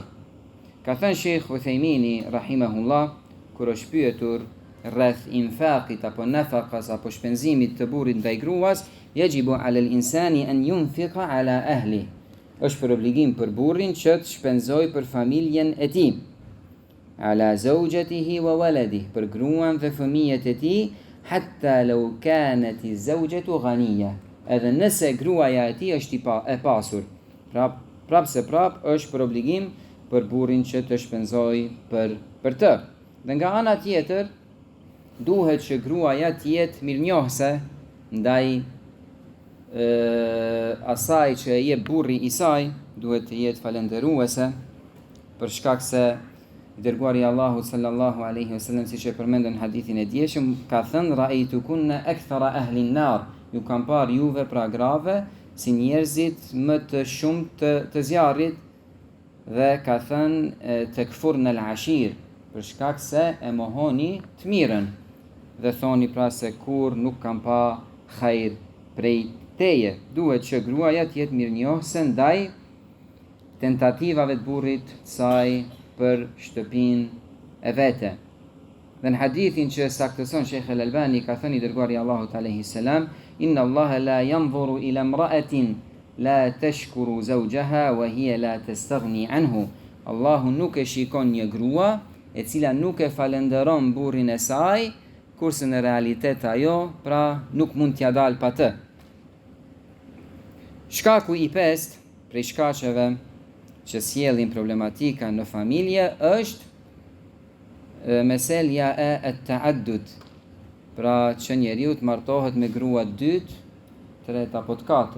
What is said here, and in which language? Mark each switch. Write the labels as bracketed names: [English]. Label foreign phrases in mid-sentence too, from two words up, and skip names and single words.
[Albanian] Ka thënë Sheikh Uthejmini rahimahullah, kur është pyetur rreth infaqit apo nafaqas apo shpenzimit të burrit ndaj gruas, [Arabic] يجب على الإنسان أن ينفق على أهله. [Albanian] Është për obligim për burrin që të shpenzojë për familjen e tij. [Arabic] على زوجته وولده, [Albanian] për gruan dhe fëmijët e tij, [Arabic] حتى لو كانت الزوجة غنية, [Albanian] edhe nëse gruaja e tij është e pasur. Prapse është për obligim për burrin që të shpenzojë për të. Dhe nga ana tjetër, duhet që gruaja të jetë mirënjohëse ndaj asaj që e jep burri i saj, duhet të jetë falënderuese, për shkak se i dërguari Allahu [Arabic] صلى الله عليه وسلم, [Albanian] siç e përmendën në hadithin e dieshëm, ka thënë [Arabic] رأيتكن أكثر أهل النار, [Albanian] ju kam parë juve pra grave si njerëzit më të shumtë të zjarrit, dhe ka thënë [Arabic] تكفرن العشير, [Albanian] për shkak se e mohoni të mirën, dhe thoni pra se kur nuk kam pa hajr prej teje. Duhet që gruaja të jetë mirënjohëse ndaj tentativave të burrit të saj për shtëpinë e vete. Dhe në hadithin që saktëson Sheikh al-Albani, ka thënë i dërguari Allahut [Arabic] عليه السلام, إن الله لا ينظر إلى امرأة لا تشكر زوجها وهي لا تستغني عنه. [Albanian] Allahu nuk e shikon një grua e cila nuk e falenderon burrin e saj, kurse në realitet ajo pra nuk mund t'ja dalë pa të. Shkaku i pestë prej shkaqeve që sjellin problematika në familje është meselja e ta'addud, pra që njeriu të martohet me grua 2, 3 apo 4.